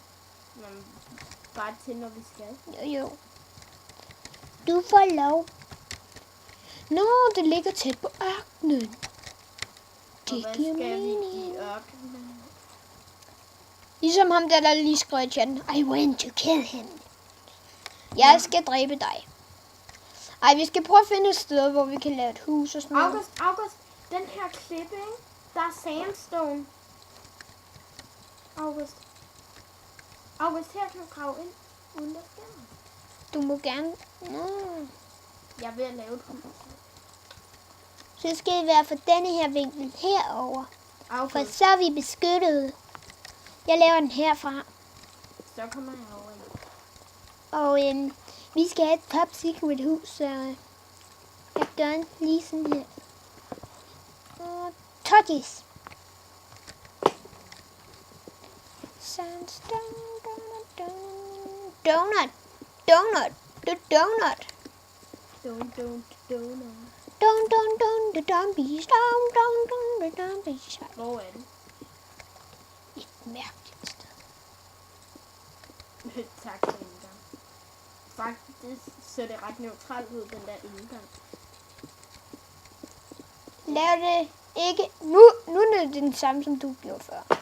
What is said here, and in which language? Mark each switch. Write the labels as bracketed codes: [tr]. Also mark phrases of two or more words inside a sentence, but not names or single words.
[da] Men bare til, når vi skal. Jo. Du får lov. Nå, det ligger tæt på ørkenen. Det giver mening. Ligesom ham der lige skrev i chatten. [en] I want to kill him. [da] Jeg skal dræbe dig. Ej, vi skal prøve at finde et sted, hvor vi kan lave et hus og sådan noget. August, den her klippe, ikke? Der er sandstone. August, her kan du grave ind, uden der sker noget. Du må gerne... Jeg er ved at lave et hus. Så skal det være for denne her vinkel herover. August, For så er vi beskyttet. Jeg laver den herfra. så kommer jeg over i. Og vi skal have et [en] top secret [da] hus, så jeg gør den lige sådan her. [en] Toddies. Sandstone, donut. Donut. Donut. Don't. Don't be stoned. Don't be stoned. [da] Hvor er den? Et mærkeligt sted. Tak for indgang. Faktisk ser det ret neutralt ud, den der indgang. Lav det ikke. Nu er det den samme, som du gjorde før.